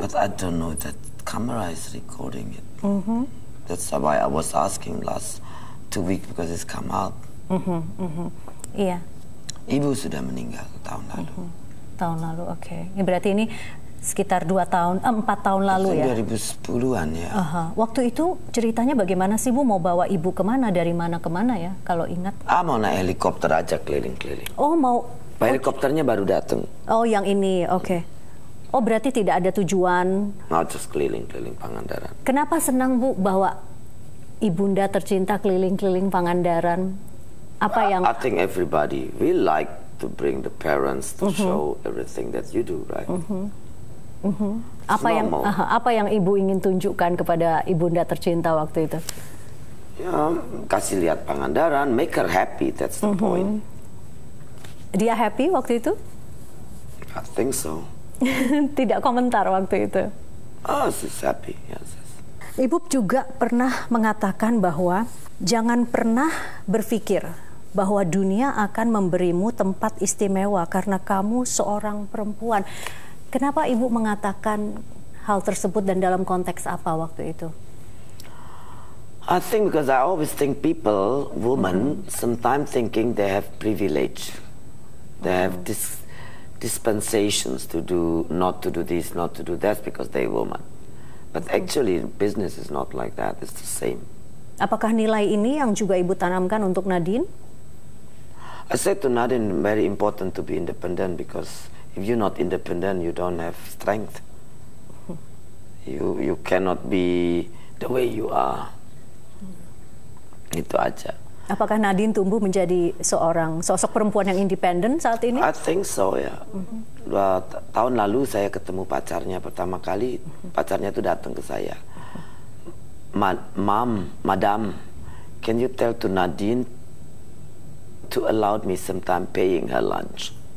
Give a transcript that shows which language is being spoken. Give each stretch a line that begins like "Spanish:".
English: But I don't know that camera is recording it. That's why I was asking last 2 weeks because it's come out.
Indonesian: Iya. Ibu sudah meninggal tahun lalu. Tahun lalu, oke. Ini berarti ini sekitar 4 tahun lalu ya? 2010-an ya. Waktu itu ceritanya bagaimana sih Bu? Mau bawa ibu kemana, dari mana ke mana ya, kalau ingat? Mau naik helikopter aja keliling-keliling. Oh, mau... Helikopternya baru datang. Oh, yang ini, oke. Oh, berarti tidak ada tujuan? Mau just keliling-keliling Pangandaran. Kenapa senang Bu bawa ibunda tercinta keliling-keliling Pangandaran? Apa yang...
English: I think everybody will like to bring the parents to show everything that you do, right?
Indonesian: Apa yang ibu ingin tunjukkan kepada ibunda tercinta waktu itu? Ya, kasih lihat
English: Pangandaran, make her happy, that's the point.
Indonesian: Dia happy waktu itu?
English: I think so.
Indonesian: Tidak komentar waktu itu?
English: Oh, she's happy, yes.
Indonesian: Ibu juga pernah mengatakan bahwa jangan pernah berpikir bahwa dunia akan memberimu tempat istimewa karena kamu seorang perempuan. Kenapa Ibu mengatakan hal tersebut dan dalam konteks apa waktu itu?
English: I think because I always think people, women, sometimes thinking they have privilege. They have dispensations to do, not to do this, not to do that because they're woman. But actually business is not like that, it's the same.
Indonesian: Apakah nilai ini yang juga Ibu tanamkan untuk Nadine?
English: I said to Nadine, very important to be independent because if you're not independent, you don't have strength. You cannot be the way you are.
Indonesian: Itu aja. Apakah Nadine tumbuh menjadi seorang sosok perempuan yang independen saat ini?
English: I think so ya.
Indonesian: Tahun lalu saya ketemu pacarnya pertama kali. Pacarnya itu datang ke saya.
English: Madam, can you tell to Nadine to allow me sometime paying her lunch?